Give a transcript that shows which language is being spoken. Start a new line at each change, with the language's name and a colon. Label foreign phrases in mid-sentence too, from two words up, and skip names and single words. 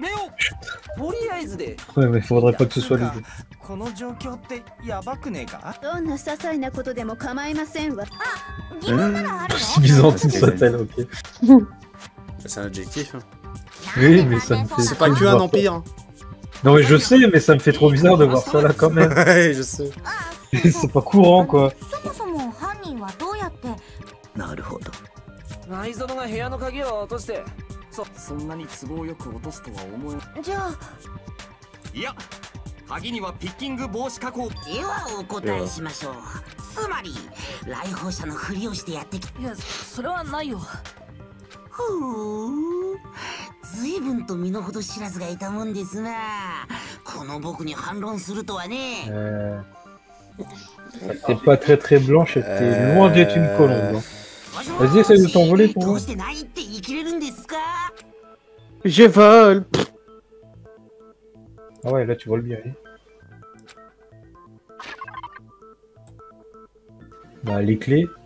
French: Ouais, mais faudrait pas que ce soit lui. C'est byzantine, ça-t-elle, ok. C'est un adjectif. Hein. Oui, mais ça me fait. C'est pas que un empire. Hein. Non, mais je sais, mais ça me fait trop bizarre de voir ça là quand même. Ouais, je sais. C'est pas courant quoi.
Japanese: 内園が部屋の鍵を落としてそんなに都合よく落とすとは思えじゃあいや鍵にはピッキング防止加工ではお答えしましょうつまり来訪者のふりをしてやってきいやそれはないよふう随分と身の程知らずがいたもんですなこの僕に反論するとはね
French: T'es pas très très blanche et t'es loin d'être une colombe. Hein. Vas-y, essaye de t'envoler pour moi. Je vole. Ah ouais, là tu voles bien. Bah les clés.